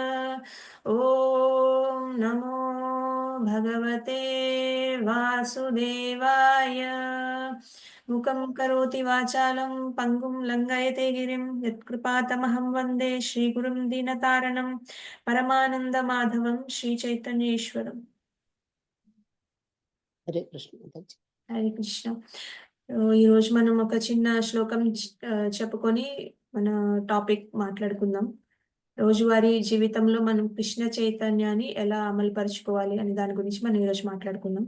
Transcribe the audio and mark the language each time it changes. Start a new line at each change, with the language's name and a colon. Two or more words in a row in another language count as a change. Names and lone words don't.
Sanskrit: ओम नमो भगवते वासुदेवाय. मुखं करोति वाचालं पङ्गुं लङ्घयते गिरिं यत्कृपातमहं वन्दे श्रीगुरुं दीनतारणं परमानन्दमाधवं श्रीचैतन्येश्वरम्.
Telugu: హరే కృష్ణ మాతాజీ. హరే కృష్ణ. ఈరోజు మనం ఒక చిన్న శ్లోకం చెప్పుకొని మన టాపిక్ మాట్లాడుకుందాం. రోజువారీ జీవితంలో మనం కృష్ణ చైతన్యాన్ని ఎలా అమలు పరుచుకోవాలి అనే దాని గురించి మనం ఈరోజు మాట్లాడుకుందాం.